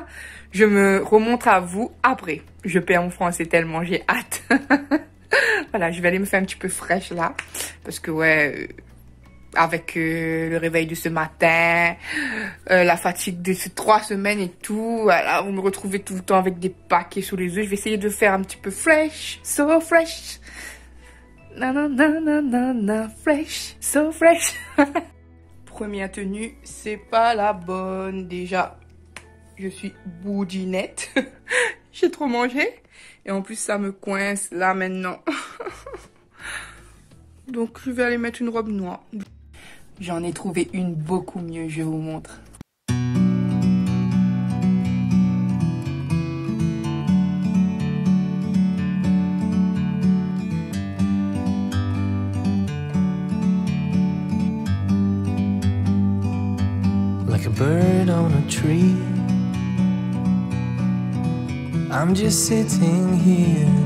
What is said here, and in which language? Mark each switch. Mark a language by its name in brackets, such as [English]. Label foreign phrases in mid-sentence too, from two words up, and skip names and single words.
[French] Je me remonte à vous après. Je perds mon français tellement j'ai hâte. Voilà, je vais aller me faire un petit peu fresh, là. Parce que, ouais... avec le réveil de ce matin, la fatigue de ces 3 semaines et tout. Voilà, vous me retrouvez tout le temps avec des paquets sous les yeux. Je vais essayer de faire un petit peu fresh, [English] so fresh. Na na na na na na, fresh, so fresh. [French] Première tenue, c'est pas la bonne. Déjà, je suis boudinette. J'ai trop mangé. Et en plus, ça me coince là maintenant. Donc, je vais aller mettre une robe noire. J'en ai trouvé une beaucoup mieux, je vous montre. [English] Like a bird on a tree, I'm just sitting here.